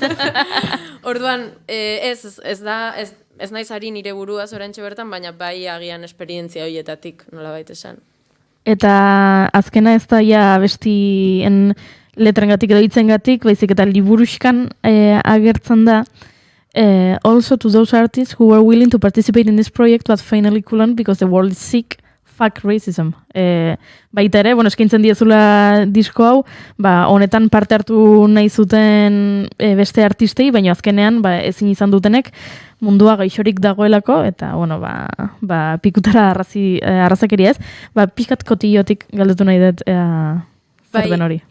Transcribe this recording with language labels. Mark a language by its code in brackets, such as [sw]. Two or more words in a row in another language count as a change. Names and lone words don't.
[eu] Orduan, ez naiz ari nire buruaz oraintxe bertan, baina bai agian esperientzia horietatik, nolabait esan. Eta azkena ez da ja abestien letrengatik edo hitzengatik, baizik eta liburuskan agertzen da. [en] Also to those artists who were willing to participate in this project but finally couldn't because the world is sick. Fuck racism. [eu] Baita ere, eskaintzen diezula disko hau, honetan parte hartu nahi zuten beste artistei, baina azkenean ezin izan dutenek mundua gaixorik dagoelako, eta, pikutara arrazakeria ez, pixkat kotillotik galdetu nahi dut zer den hori.